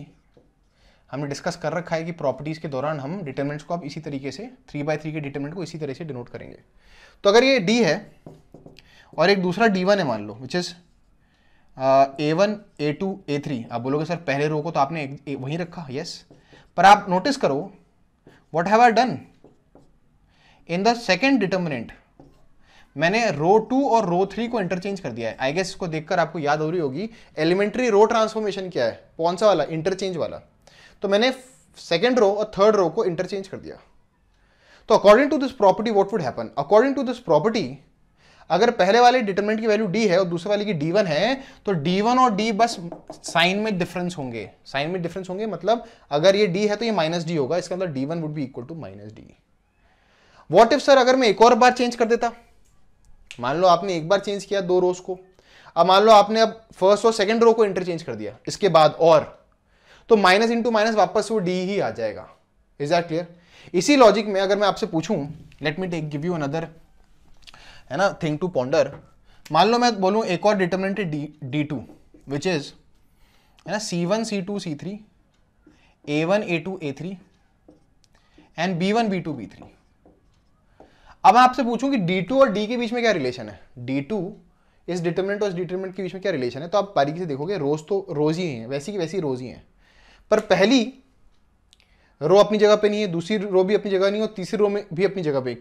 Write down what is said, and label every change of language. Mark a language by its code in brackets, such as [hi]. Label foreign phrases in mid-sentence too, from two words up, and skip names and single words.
[hi] हमने डिस्कस कर रखा है कि प्रॉपर्टीज के दौरान हम डिटरमिनेंट्स को अब इसी तरीके से 3x3 के डिटरमिनेंट को इसी तरह से डिनोट करेंगे। तो अगर ये D है और एक दूसरा D1 है मान लो, [en] which is [hi] A1 A2 A3, आप बोलोगे सर पहले रो को तो आपने वहीं रखा, यस, पर आप नोटिस करो [en] what have I done in the second determinant, [hi] मैंने रो 2 और रो 3 को इंटरचेंज कर दिया है। [en] I guess [hi] इसको देखकर आपको याद हो रही होगी [en] elementary row transformation [hi] क्या है, कौन सा वाला, इंटरचेंज वाला। तो मैंने [en] second row [hi] और [en] third row [hi] को इंटरचेंज कर दिया। तो [en] according to this property what would happen, according to this property [hi] अगर पहले वाले डिटरमिनेंट की वैल्यू d है और दूसरे वाले की d1 है, तो d1 और d बस साइन में डिफरेंस होंगे, साइन में डिफरेंस होंगे, मतलब अगर ये d है तो ये माइनस d होगा, इसका मतलब d1 [en] would be equal to minus [hi] d। [en] what if [hi] सर अगर मैं एक और बार चेंज कर देता, मान लो आपने एक बार चेंज किया दो रोज को, अब मान लो आपने अब फर्स्ट और [en] second row [hi] को इंटरचेंज कर दिया इसके बाद, और तो [en] minus into minus [hi] वापस वो d ही आ जाएगा। [en] Is that clear? [hi] इसी लॉजिक में अगर मैं आपसे पूछूं, [en] let me take give you another, [hi] है ना, [en] thing to ponder. [hi] मान लो मैं बोलूं एक और डिटरमिनेंट है d2 [en] which is, [hi] है ना, c1 c2 c3 a1 a2 a3 एंड b1 b2 b3। अब मैं आपसे पूछूं कि d2 और d के बीच में क्या रिलेशन है, d2 इस डिटरमिनेंट और इस डिटरमिनेंट के बीच में क्या रिलेशन है, तो आप बारीकी से देखोगे रोज तो रोज ही हैं, वैसी की वैसी रोज ही हैं, पर पहली रो अपनी जगह पे नहीं है, दूसरी रो भी अपनी जगह नहीं है, और तीसरी रो में भी अपनी जगह पे।